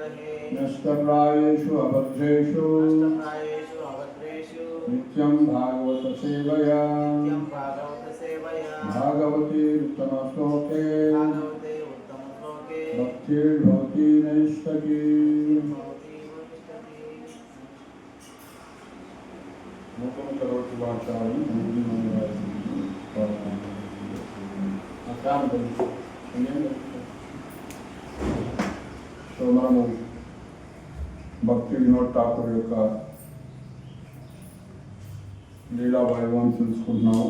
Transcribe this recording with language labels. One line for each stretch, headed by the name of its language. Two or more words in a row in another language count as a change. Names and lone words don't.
Sanskrit: नष्टप्राय अभद्रेषु नित्यं भागवत सेवया भागवते उत्तम श्लोके भक्तिर्भवति नैष्ठकी मुखं करोति वाचालं
Telugu: సో మనము భక్తి వినోద్ ఠాకూర్ యొక్క లీలా వైభవం తెలుసుకుంటున్నాము.